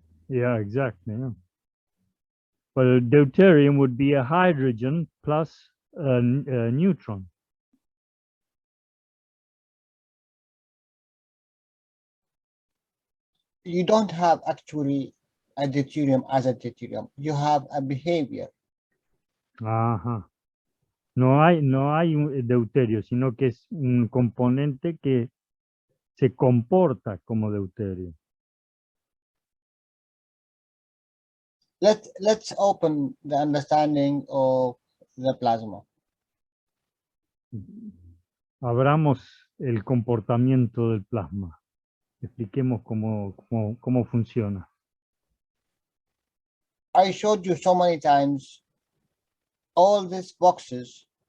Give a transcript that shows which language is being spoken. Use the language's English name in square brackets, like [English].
[English] Yeah, exactly. Yeah. Well, deuterium would be a hydrogen plus a neutron. You don't have actually a deuterium as a deuterium. You have a behavior. Ajá. [Spanish] No hay un deuterio, sino que es un componente que se comporta como deuterio. [English] Let's open the understanding of the plasma. [Spanish] Abramos el comportamiento del plasma. Expliquemos cómo funciona. [English] I showed you so many times all these boxes.